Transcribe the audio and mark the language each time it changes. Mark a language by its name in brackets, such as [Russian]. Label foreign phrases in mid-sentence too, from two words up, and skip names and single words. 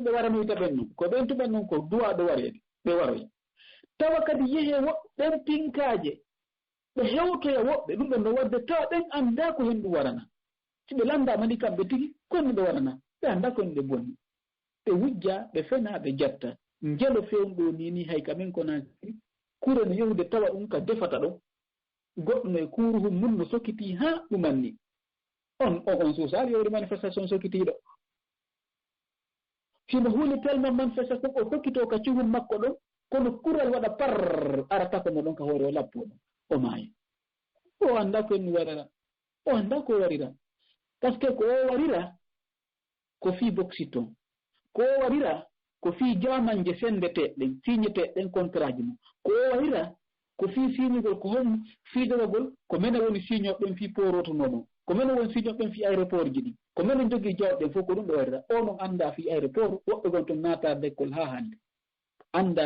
[Fula] ɓe waranoyta ɓen noon ko ɓen tuɓen noon ko duwaɗo wareede ɓe waroy tawa kadi yehe woɓɓe ɓen pinkaje ɓe hewtoya woɓɓe ɗum ɓen no wadde tawa ɓen annda ko hen ɗum warana si ɓe landama ni kamɓe tigi konno ɓe warana ɓe annda ko hen ɓe bonni ɓe wujja ɓe fena ɓe jatta njelo fewnɗo nini hay kamen kona kure no yahude tawa ɗum ka defata ɗo goɗɗo no e kuruhum mum no sokkiti ha ɗumanni on suusari yewde manifestation sokkitiɗo himo huuli tellement manifestation o sokkito ka cuhum makko ɗon kono kural waɗa par arata kono ɗon ka hoore o lappo ɗon o maaya o annda ko en warira o annda ko warira [French] par ce que [Fula] ko o warira ko fii boxiton ko o warira ko fii jamanje sendeteɗen signeteɗen contrat ji mum ko o warira ko fii signugol ko hon fiidorogol ko mene woni signoɓen fii porotonoɗon ko mene woni signoɓen fii aéroport ji ɗi ko mene jogii jawɗen fof ko ɗum ɓe warira o noon annda fii aéroport woɓɓe gon toon naata d'école ha hannde annda